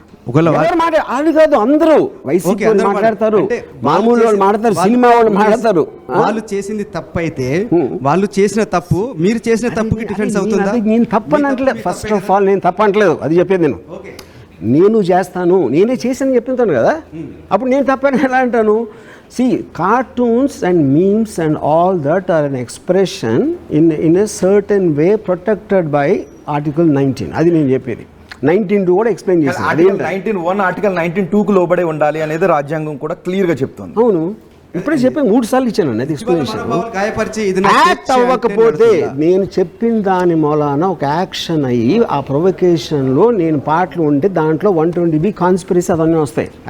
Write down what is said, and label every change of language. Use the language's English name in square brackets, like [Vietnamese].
[Telugu] వాళ్ళు కాదు, అందరూ వైసీపీ మాట్లాడతారు, మామూలు వాళ్ళు మాట్లాడతారు, సినిమా వాళ్ళు మాట్లాడతారు. వాళ్ళు చేసింది తప్పు అయితే వాళ్ళు చేసిన తప్పు మీరు చేసిన తప్పుకి డిఫరెన్స్ అవుతుందా? నేను తప్పు అనట్లేదు. ఫస్ట్ ఆఫ్ ఆల్ నేను తప్పు అనట్లేదు, అది చెప్పేది నేను చేస్తాను, నేనే చేశాను చెప్తాను కదా. అప్పుడు నేను తప్పని ఎలా అంటాను? [English] See, cartoons and memes and all that are an expression in a certain way protected by Article 19. [Telugu] అది నేను చెప్పేది. 19(2) కూడా ఎక్స్ప్లెయిన్ చేసింది. ఆర్టికల్ 19(1) ఆర్టికల్ 19(2)కు లోబడే ఉండాలి అనేది రాజ్యాంగం కూడా క్లియర్ గా చెప్తుంది. అవును, ఇప్పుడే చెప్పి 3 సార్లు ఇచ్చాను అది ఎక్స్ప్లెనేషన్. యాక్ట్ అవ్వకపోతే నేను చెప్పిన దాని మూలాన ఒక యాక్షన్ అయ్యి ఆ ప్రొవొకేషన్లో నేను పాటలు ఉంటే దాంట్లో 120B కాన్స్పిరసీ అవన్నీ వస్తాయి.